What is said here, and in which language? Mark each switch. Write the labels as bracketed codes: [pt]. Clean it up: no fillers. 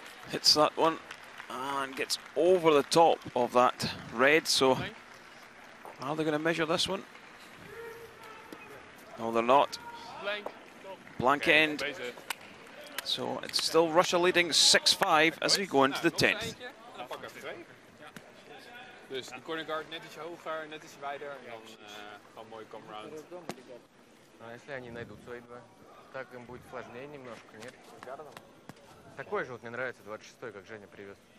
[en] Hits that one and gets over the top of that red. So are they going to measure this one? No, they're not. Blank. Blank end. So it's still Russia leading 6-5 as we go into the 10th. [nl] En dan pak ik even 2. Dus de corner guard net iets hoger, net iets wijder. En dan gewoon mooi come round. [ru] А если они найдут свои два, так им будет сложнее немножко, нет? Такой же вот мне нравится, 26-й, как Женя привез.